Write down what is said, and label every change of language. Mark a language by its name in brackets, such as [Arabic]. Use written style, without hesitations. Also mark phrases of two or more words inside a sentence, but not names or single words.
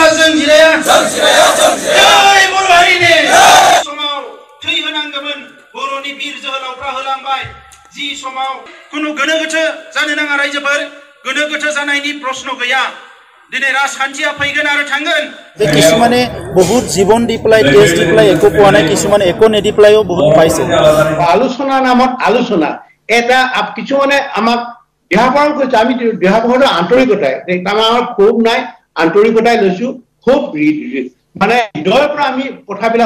[Bodo] जिराया जय बर' हारिनि समाव थै होनांगौमोन बर'नि बिर जोहोलावफ्रा होलांबाय जि समाव कुनु गोनो गोथो जानो नाङा रायजोफोर गोनो गोथो जानायनि प्रश्न गैया दिनै राजखान्थिया फैगोन आरो थांगोन [Assamese] কিছুমানে বহুত জীৱন দি পেলাই তেজ দি পেলাই একো পোৱা নাই কিছুমানে একো নেদি পেলাইও বহুত পাইছে আলোচনা নামত আলোচনা এটা কিছুমানে আমাক দিহাপৰণ কৰিছে আমি দিহাপৰণৰ আন্তৰিকতাই আমাৰ ক্ষোভ নাই আন্তৰিকতাই লৈছো খুব মানে হৃদয়ৰ পৰা আমি কথাবিলাক